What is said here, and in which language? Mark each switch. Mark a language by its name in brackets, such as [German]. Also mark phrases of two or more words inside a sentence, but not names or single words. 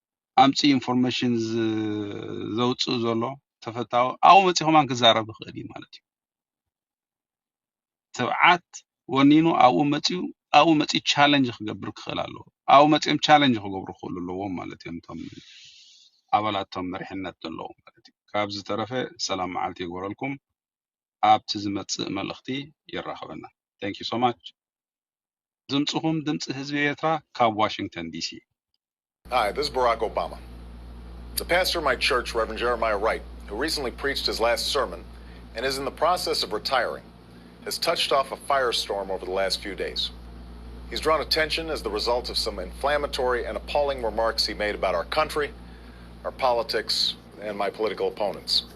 [Tigrinya] ኣምፂ ኢንፎርሜሽን ዘውፅእ ዘሎ ተፈታዊ ኣብኡ መፂኹም ክዛረብ ይኽእል እዩ ማለት እዩ ተብዓት ወኒኑ ኣብኡ መፂ ቻሌንጅ ክገብር ክኽእል ኣለዎ ኣብኡ መፂኦም ቻሌንጅ ክገብሩ ክኽእሉ ኣለዎም ማለት እዮም እቶም ኣባላቶም መሪሕነት ዘለዎም ማለት እዩ ካብዚ ተረፈ ሰላም መዓልቲ ይግበረልኩም ኣብቲ ዝመፅእ መልእኽቲ ይራኸበና [English] thank you so much [Tigrinya] ድምፅኹም ድምፂ ህዝቢ ኤርትራ ካብ ዋሽንግተን ዲሲ [English] Hi, this is Barack Obama. The pastor of my church, Reverend Jeremiah Wright, who recently preached his last sermon and is in the process of retiring, has touched off a firestorm over the last few days. He's drawn attention as the result of some inflammatory and appalling remarks he made about our country, our politics, and my political opponents.